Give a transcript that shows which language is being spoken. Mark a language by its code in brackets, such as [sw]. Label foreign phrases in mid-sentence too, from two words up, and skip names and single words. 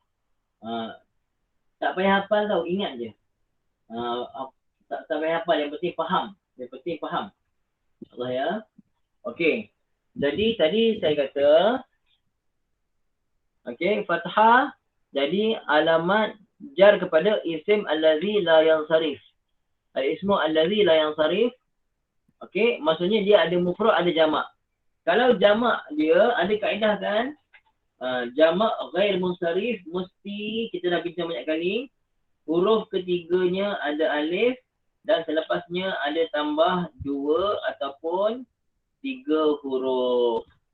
[ms] Tak payah hafal tau, ingat je. Tak payah hafal, yang penting faham. InsyaAllah ya. Okey. Jadi tadi saya kata, okey, fathah jadi alamat jar kepada isim [ar] allazi la yansarif. Al-ismu allazi la yansarif. [ms] Okey, maksudnya dia ada mufrad, ada jamak. Kalau jamak dia ada kaedah kan? Jamak [ar] ghair munsharif [ms] mesti kita dah bincang banyak kali. Huruf ketiganya ada alif dan selepasnya ada tambah 2 ataupun 3 huruf.